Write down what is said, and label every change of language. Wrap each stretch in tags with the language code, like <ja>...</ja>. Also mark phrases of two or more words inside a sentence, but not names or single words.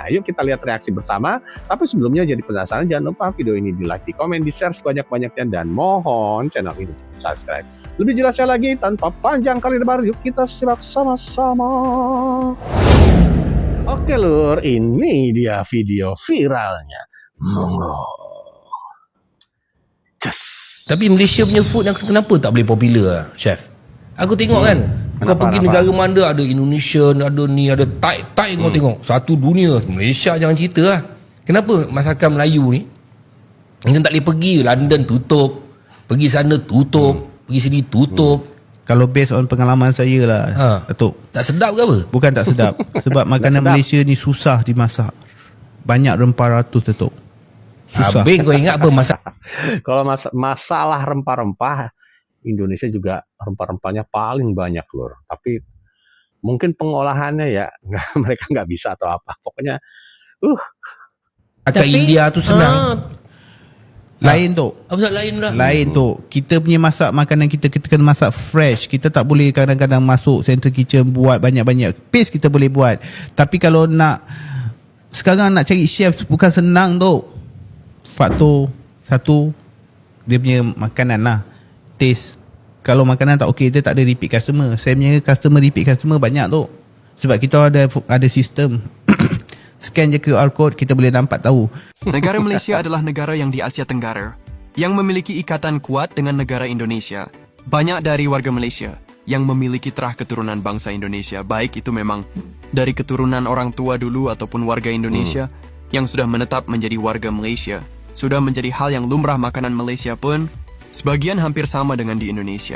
<id>Yuk kita lihat reaksi bersama. Tapi sebelumnya jadi penasaran, jangan lupa video ini di like, di komen, di share sebanyak-banyaknya, dan mohon channel ini subscribe. Lebih jelasnya lagi tanpa panjang kali lebar, yuk kita simak sama-sama. Oke lur, ini dia video viralnya. Monggo.</id> <ms>Tapi Malaysia punya food yang kenapa tak boleh popular, chef? Aku tengok kan, kau pergi negara mana ada Indonesia, ada ni, ada Thai kau tengok. Satu dunia. Malaysia jangan cerita lah. Kenapa masakan Melayu ni macam tak boleh pergi? London tutup, pergi sana tutup, pergi sini tutup. Kalau</ms> <en>based on</en> <ms>pengalaman saya lah, Datuk. Tak sedap ke apa? Bukan tak sedap. Sebab makanan Malaysia ni susah dimasak. Banyak rempah ratus, Datuk. Susah. Habis kau ingat apa masakan?</ms> <id>Kalau masalah rempah-rempah, Indonesia juga rempah-rempahnya paling banyak lur. Tapi mungkin pengolahannya ya mereka nggak bisa atau apa. Pokoknya</id> <ms>Masakan India tu senang. Lain tu. Apa lain dah? Lain tu. Kita punya masak makanan kita kena masak fresh. Kita tak boleh kadang-kadang masuk</ms> <en>central kitchen</en> <ms>buat banyak-banyak. Paste kita boleh buat. Tapi kalau sekarang nak cari chef bukan senang tu. Faktor satu, dia punya makanan lah, taste. Kalau makanan tak okey, dia tak ada</ms> <en>repeat customer.</en> <ms>Saya punya</ms> <en>repeat customer</en> <ms>banyak tu. Sebab kita ada sistem scan je</ms> <en>QR code,</en> <ms>kita boleh nampak tahu.</ms> <id>Negara Malaysia adalah negara yang di Asia Tenggara yang memiliki ikatan kuat dengan negara Indonesia. Banyak dari warga Malaysia yang memiliki terah keturunan bangsa Indonesia, baik itu memang dari keturunan orang tua dulu ataupun warga Indonesia yang sudah menetap menjadi warga Malaysia. Sudah menjadi hal yang lumrah. Makanan Malaysia pun sebagian hampir sama dengan di Indonesia.</id>